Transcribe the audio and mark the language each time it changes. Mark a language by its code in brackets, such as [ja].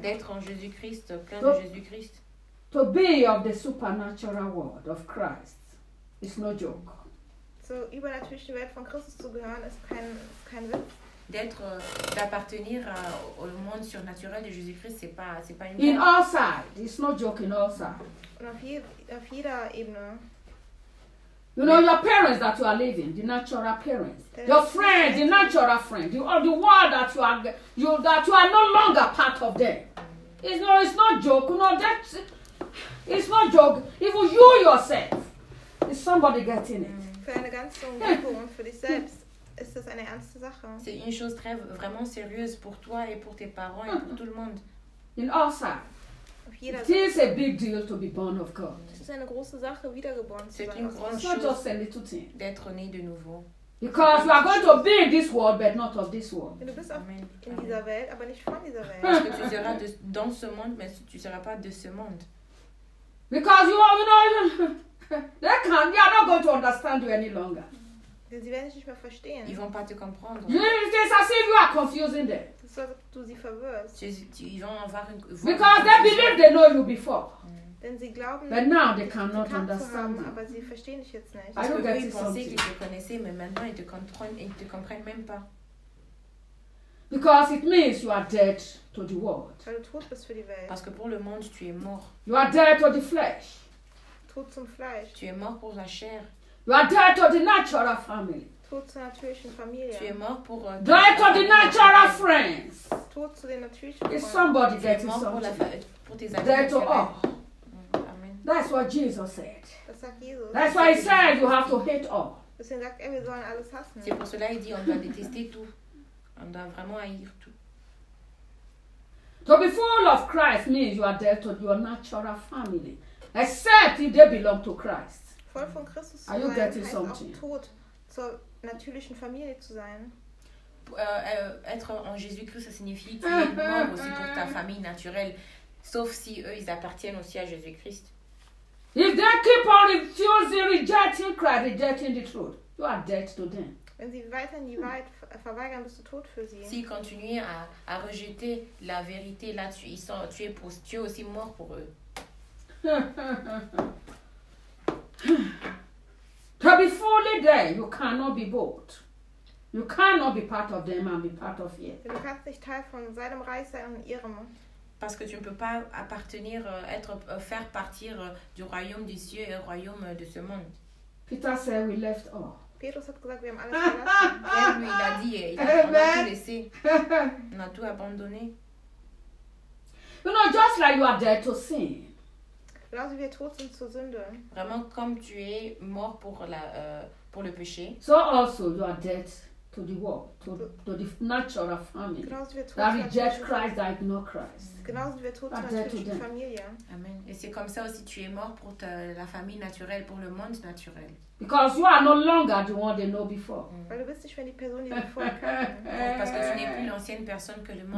[fr] D'être en Jésus-Christ, plein de Jésus-Christ. [en] To be of the supernatural world of Christ. It's no joke. [de] So, übernatürliche Welt von Christus zu gehören ist kein Witz. [fr] D'appartenir au monde surnaturel de Jésus-Christ, c'est pas une. [en] In all sides, it's no joke. In all sides. [de] Auf jeder Ebene. [en] You know your parents that you are living, the natural parents. Your friends, the natural friends. The world that you are no longer part of them. It's no joke. You know that. It's no joke. Even you yourself. Is somebody getting it? [de] Für eine ganze Umgebung, für dich selbst. Ist das eine ernste Sache? [fr] C'est une chose très vraiment sérieuse pour toi et pour tes parents et pour tout le monde. [en] In all sides, it is a big deal to be born of God. [fr] C'est une grosse [de] sache wiedergeboren zu sein. [fr] C'est une grosse chose d'être né de nouveau. [en] Because you are going to be in this world, but not of this world. [de] Du bist auch in dieser Welt, aber nicht von dieser Welt. [fr] Parce que tu seras dans ce monde, mais tu seras pas de ce monde. [en] Because you are not even they are not going to understand you any longer. [de] Sie werden dich nicht mehr verstehen. [fr] Ils vont pas te comprendre. [en] It's as if you are confusing them. [fr] Ils vont avoir une. [en] Because they believe they know you before. [de] Denn sie glauben. [en] But now they cannot understand. [de] Aber sie verstehen dich jetzt nicht. [fr] Parce que ils pensaient qu'ils te connaissaient, mais maintenant ils te comprennent même pas. [en] Because it means you are dead to the world. [de] Weil du tot bist für die Welt. [fr] Parce que pour le monde tu es mort. [en] You are dead to the flesh. [de] Tot zum Fleisch. [fr] Tu es mort pour la chair. [en] You are dead to the natural family. [de] Tot zur natürlichen Familie. [fr] Tu es mort pour. [en] Dead to the natural friends. [de] Tot zu den natürlichen Freunden. [en] Is somebody getting something? Dead to all. Amen. That's what Jesus said. [de] Das sagt Jesus. [en] That's why he said you have to hate all. [de] Deswegen sagt er, wir sollen alles hassen. [fr] C'est pour cela qu'il dit, on doit détester tout. On doit vraiment haïr tout. [en] To be full of Christ means you are dead to your natural family, except if they belong to Christ. [de] Voll von Christus zu sein, heißt auch tot zur natürlichen Familie zu sein. [fr] Être en Jésus-Christ, ça signifie que tu es mort aussi pour ta famille naturelle, sauf si eux, ils appartiennent aussi à Jésus-Christ. [en] If they keep on refusing, rejecting Christ, rejecting the truth, you are dead to them. [de] Wenn sie weiterhin die Wahrheit verweigern, bist du tot für sie. [fr] S'ils continuent à rejeter la vérité, là, tu es aussi mort pour eux. [en] To be fully there, you cannot be both. You cannot be part of them and be part of it. [de] Du kannst nicht Teil von seinem Reich sein und ihrem. [fr] Parce que tu ne peux pas appartenir, être, faire partir du royaume des cieux et du royaume de ce monde. [en] Peter said we left all. [de] Petrus hat gesagt, wir haben alles verlassen. [fr] Et lui, il a dit, il a tout laissé. laissé. On a tout abandonné. [en] You know, just like you are dead to sin. [fr] Là, tu es tout [de] sin zu Sünde. [fr] Vraiment comme tu es mort pour la pour le péché. [en] So also you are dead to the world, to the natural family. That reject Christ, that ignore Christ. Amen. [fr] Et c'est comme ça aussi, tu es mort pour ta, la famille naturelle, pour le monde naturel. [en] Because you are no longer the one they know before. [fr] Parce que tu n'es plus l'ancienne personne que le monde.